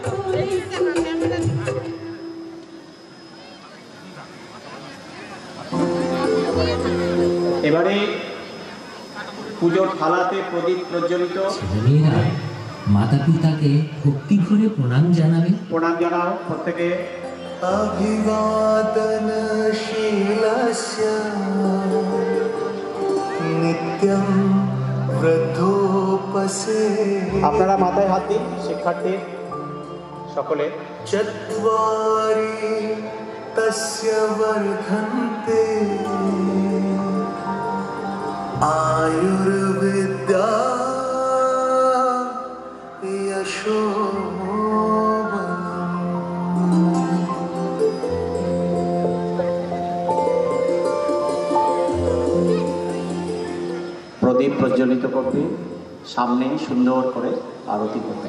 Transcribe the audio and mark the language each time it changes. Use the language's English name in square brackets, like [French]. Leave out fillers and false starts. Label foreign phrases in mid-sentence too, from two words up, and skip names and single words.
[Bangla] এবারে পুজোর থালাতে প্রদীপ প্রজ্বলিত। ছেলেমেয়েরা মাতা পিতাকে ভক্তি ভরে প্রণাম জানাবে। প্রণাম জানাও প্রত্যেকে। [Sanskrit] अभिवादनशीलस्य नित्यं वृद्धोपसे। [Bangla] আপনারা মাথায় হাত দিন, শিক্ষার্থী সকলে। [Sanskrit] चत्वारि तस्य वर्धन्ते आयुर्विद्या यशो। [Bangla] প্রদীপ প্রজ্বলিত করবে, সামনে সুন্দর করে আরতি করবে।